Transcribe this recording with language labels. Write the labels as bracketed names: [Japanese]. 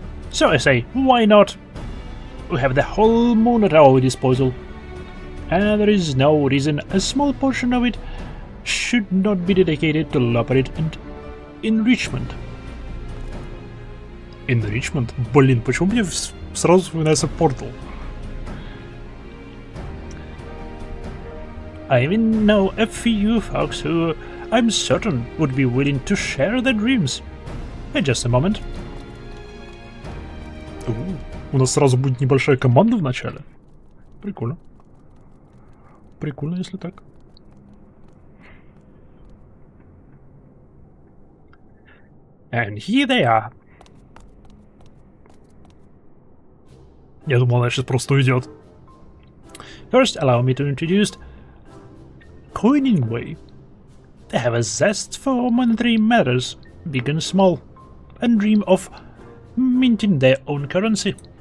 [English] So I say, why not? We have the whole moon at our disposal, and there is no reason a small portion of it should not be dedicated to labyrinth and enrichment. Enrichment? [Russian] Блин, почему мне сразу вспоминается Portal? [English] I even know a few folks who I'm certain would be willing to share their dreams. In just a moment. [Russian] У нас сразу будет небольшая команда в начале. Прикольно. Прикольно, если так. [English] And here they are. [Russian] Я думал, она сейчас просто уйдет. [English] First, allow me to introduce Coiningway. They have a zest for monetary matters, big and small, and dream of minting their own currency.